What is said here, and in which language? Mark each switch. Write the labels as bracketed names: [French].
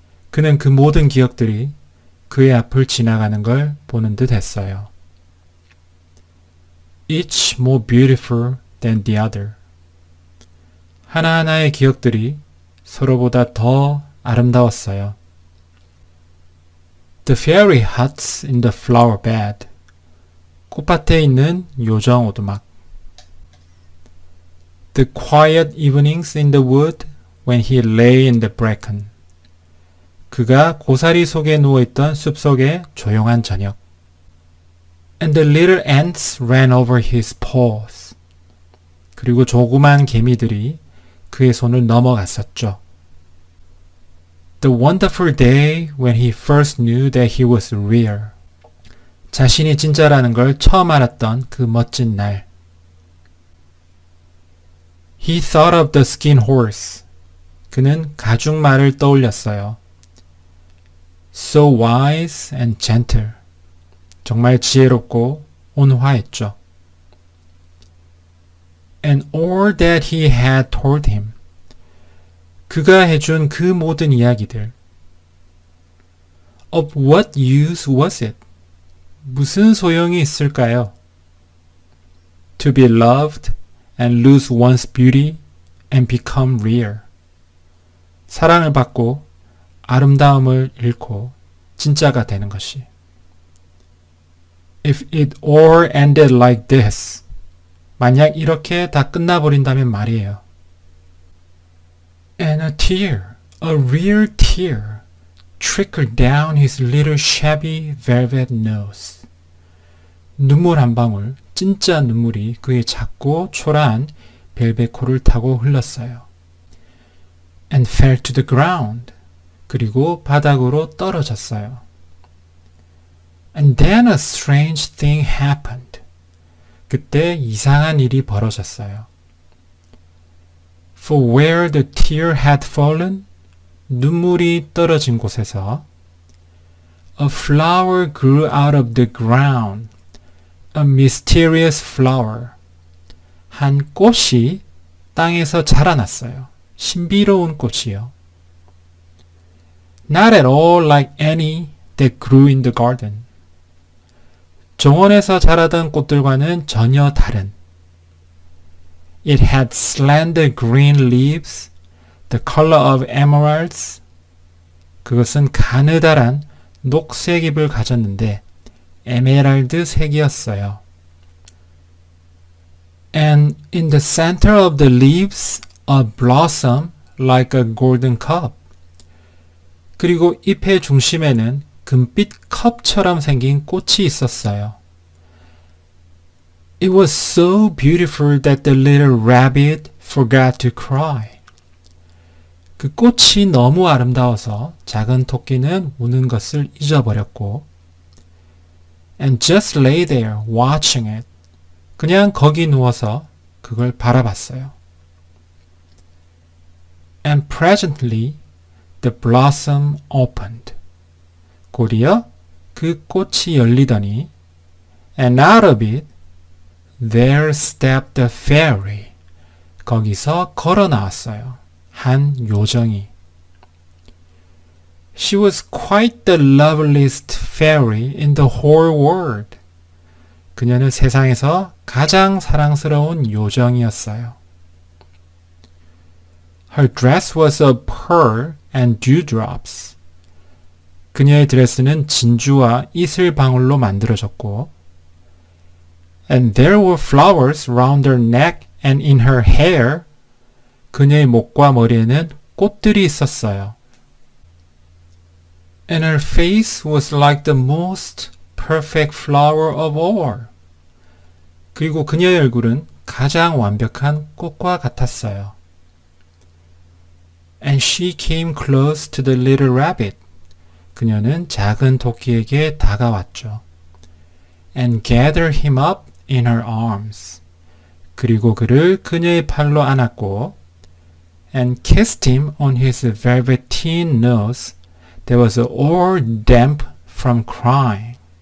[Korean] 그는 그 모든 기억들이 그의 앞을 지나가는 걸 보는 듯 했어요. [English] Each more beautiful than the other. [Korean] 하나하나의 기억들이 서로보다 더 아름다웠어요. [English] The fairy huts in the flower bed. [Korean] 꽃밭에 있는 요정 오두막. [English] The quiet evenings in the wood when he lay in the bracken. [Korean] 그가 고사리 속에 누워있던 숲속의 조용한 저녁. [English] And the little ants ran over his paws. [Korean] 그리고 조그만 개미들이 그의 손을 넘어갔었죠. [English] The wonderful day when he first knew that he was real. [Korean] 자신이 진짜라는 걸 처음 알았던 그 멋진 날. [English] He thought of the skin horse. [Korean] 그는 가죽말을 떠올렸어요. [English] So wise and gentle. [Korean] 정말 지혜롭고 온화했죠. [English] And all that he had told him. [Korean] 그가 해준 그 모든 이야기들. [English] Of what use was it? [Korean] 무슨 소용이 있을까요? [English] To be loved and lose one's beauty and become real. [Korean] 사랑을 받고 아름다움을 잃고 진짜가 되는 것이. [English] If it all ended like this. [Korean] 만약 이렇게 다 끝나버린다면 말이에요. [English] And a tear, a real tear, trickled down his little shabby velvet nose. [Korean] 눈물 한 방울, 진짜 눈물이 그의 작고 초라한 벨벳 코를 타고 흘렀어요. [English] And fell to the ground. [Korean] 그리고 바닥으로 떨어졌어요. [English] And then a strange thing happened. [Korean] 그때 이상한 일이 벌어졌어요. [English] For where the tear had fallen, [Korean] 눈물이 떨어진 곳에서 [English] a flower grew out of the ground, a mysterious flower. [Korean] 한 꽃이 땅에서 자라났어요. 신비로운 꽃이요. [English] Not at all like any that grew in the garden. [Korean] 정원에서 자라던 꽃들과는 전혀 다른. [English] It had slender green leaves, the color of emeralds. [Korean] 그것은 가느다란 녹색 잎을 가졌는데 에메랄드 색이었어요. [English] And in the center of the leaves a blossom like a golden cup. [Korean] 그리고 잎의 중심에는 금빛 컵처럼 생긴 꽃이 있었어요. [English] It was so beautiful that the little rabbit forgot to cry. [Korean] 그 꽃이 너무 아름다워서 작은 토끼는 우는 것을 잊어버렸고 [English] and just lay there watching it. [Korean] 그냥 거기 누워서 그걸 바라봤어요. [English] And presently the blossom opened. [Korean] 곧이어 그 꽃이 열리더니 [English] and out of it there stepped a fairy. [Korean] 거기서 걸어 나왔어요. 한 요정이. [English] She was quite the loveliest fairy in the whole world. [Korean] 그녀는 세상에서 가장 사랑스러운 요정이었어요. [English] Her dress was of pearl and dewdrops. [Korean] 그녀의 드레스는 진주와 이슬방울로 만들어졌고 [English] And there were flowers round her neck and in her hair. [Korean] 그녀의 목과 머리에는 꽃들이 있었어요. [English] And her face was like the most perfect flower of all. [Korean] 그리고 그녀의 얼굴은 가장 완벽한 꽃과 같았어요. [English] And she came close to the little rabbit. [Korean] 그녀는 작은 토끼에게 다가왔죠. [English] And gathered him up in her arms. [Korean] 그리고 그를 그녀의 팔로 안았고 [English] and kissed him on his velveteen nose that was all damp from crying.